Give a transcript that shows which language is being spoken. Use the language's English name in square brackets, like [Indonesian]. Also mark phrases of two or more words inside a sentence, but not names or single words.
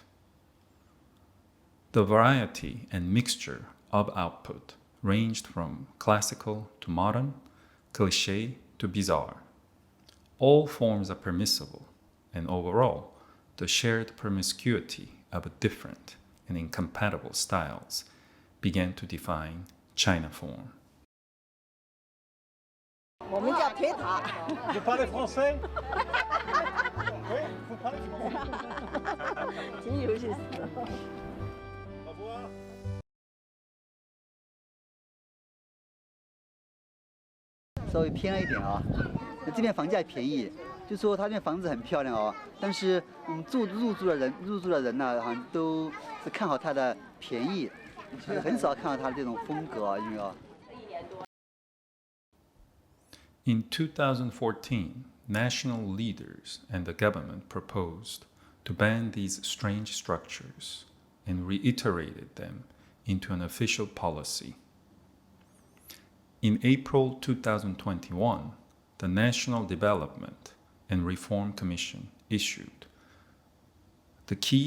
[English] The variety and mixture of output ranged from classical to modern, cliché to bizarre. All forms are permissible, and overall, the shared promiscuity of different and incompatible styles began to define China form. [French] Vous parlez français? Oui, vous parlez français? [Chinese] 挺有意思的。 [French] Au revoir. [Chinese] 稍微偏了一点啊，这边房价便宜，就说他这边房子很漂亮哦，但是入住的人呢，好像都是看好它的便宜，很少看到它的这种风格啊，因为啊。 [English] In 2014, national leaders and the government proposed to ban these strange structures and reiterated them into an official policy. In April 2021, the National Development and Reform Commission issued the key